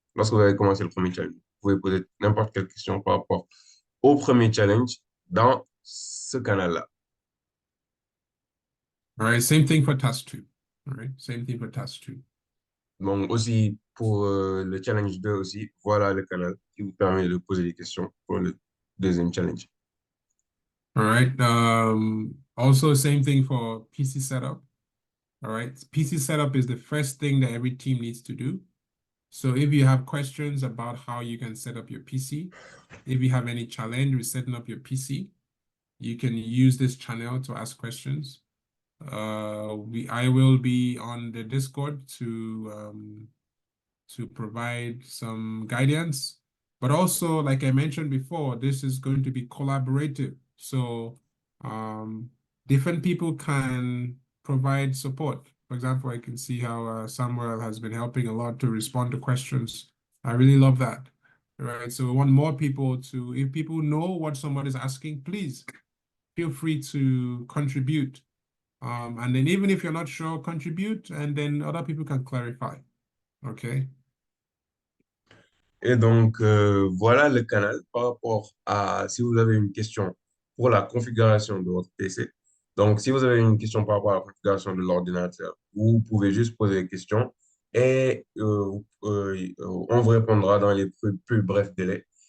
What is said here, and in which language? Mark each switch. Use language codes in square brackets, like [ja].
[fr] Lorsque vous avez commencé le premier challenge, vous pouvez poser n'importe quelle question par rapport au premier challenge dans ce canal-là. [en] All right, same thing for task 2. All right, same thing for task 2. [fr] Donc aussi pour le challenge 2 aussi, voilà le canal qui vous permet de poser des questions pour le deuxième challenge. [en] All right. Also, same thing for PC setup. All right. PC setup is the first thing that every team needs to do. So if you have questions about how you can set up your PC, if you have any challenge with setting up your PC, you can use this channel to ask questions. I will be on the Discord to provide some guidance. But also, like I mentioned before, this is going to be collaborative. So different people can provide support. For example, I can see how Samuel has been helping a lot to respond to questions. I really love that. Right. So we want more people to, if people know what someone is asking, please feel free to contribute. And then even if you're not sure, contribute, and then other people can clarify. Okay. [fr] Et donc, voilà le canal par rapport à si vous avez une question pour la configuration de votre PC. Donc, si vous avez une question par rapport à la configuration de l'ordinateur, vous pouvez juste poser des questions et on vous répondra dans les plus brefs délais.